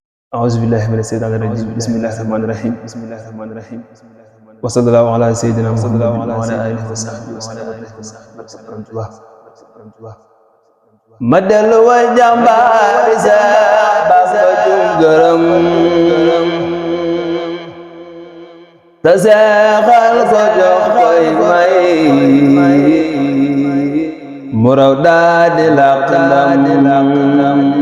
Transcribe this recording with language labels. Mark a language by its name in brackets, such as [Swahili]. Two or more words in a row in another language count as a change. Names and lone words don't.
[Arabic] أعوذ بالله من الشيطان الرجيم بسم الله الرحمن الرحيم وصلى الله على سيدنا محمد وعلى آله وصحبه وسلم [Wolof] ma dellu way jàmbaari Seex Bamba jum gërëm te seexal ko jox koy may mu raw daa di làq ndam